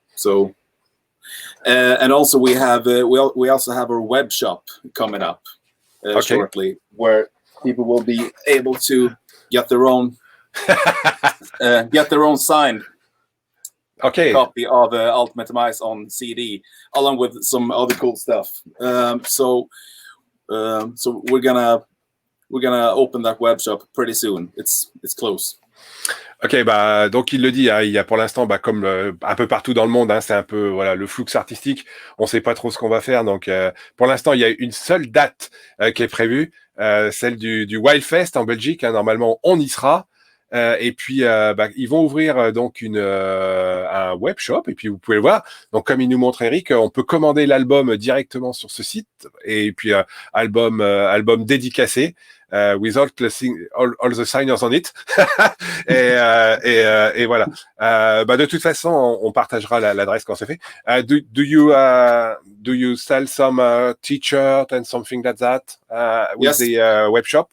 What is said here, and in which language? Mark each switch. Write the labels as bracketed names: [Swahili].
[English] So and also we also have our web shop coming up shortly, where people will be able to get their own signed copy of Ultimate Demise on CD, along with some other cool stuff. So we're gonna open that web shop pretty soon. It's close. [French] Ok, bah donc il le dit, hein, il y a pour l'instant, comme un peu partout dans le monde, hein, c'est un peu le flux artistique. On sait pas trop ce qu'on va faire, donc pour l'instant il y a une seule date qui est prévue, celle du Wildfest en Belgique. Hein, normalement on y sera. Et puis ils vont ouvrir donc un web shop, et puis vous pouvez le voir. Donc comme il nous montre Erik, on peut commander l'album directement sur ce site, et puis album dédicacé. [English] With all the signers on it. [French] et voilà. De toute façon, on partagera l'adresse quand c'est fait. [English] Do you sell some t-shirt and something like that with the web shop?